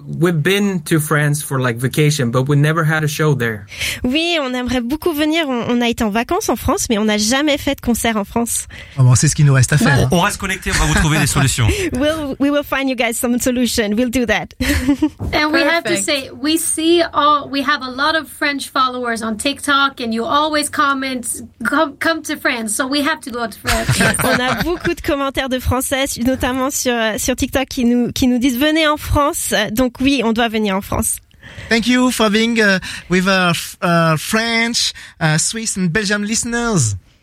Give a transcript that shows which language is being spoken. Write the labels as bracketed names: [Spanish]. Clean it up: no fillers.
[English] We've been to France for like vacation, but we never had a show there. [French] Oui, on aimerait beaucoup venir. On a été en vacances en France, mais on n'a jamais fait de concert en France. Oh, bon, c'est ce qu'il nous reste à faire. On reste connectés, on va vous trouver des solutions. [English] We will find you guys some solution. We'll do that. And we have to say, we have a lot of French followers on TikTok and you always comment, come to France. So we have to go to France. [French] On a beaucoup de commentaires de Français, notamment sur TikTok qui nous disent venez en France. Donc oui, on doit venir en France. [English] Thank you for being with our French, Swiss and Belgian listeners.